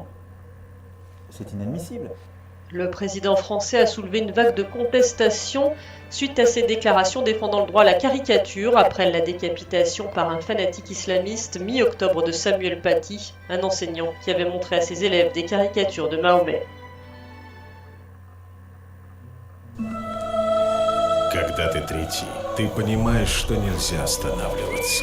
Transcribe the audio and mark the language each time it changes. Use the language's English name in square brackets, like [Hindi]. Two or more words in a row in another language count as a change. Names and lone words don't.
[French] C'est inadmissible. Le président français a soulevé une vague de contestation suite à ses déclarations défendant le droit à la caricature après la décapitation par un fanatique islamiste mi-octobre de Samuel Paty, un enseignant qui avait montré à ses élèves des caricatures de Mahomet. [Russian] Когда ты третий, ты понимаешь, что нельзя останавливаться.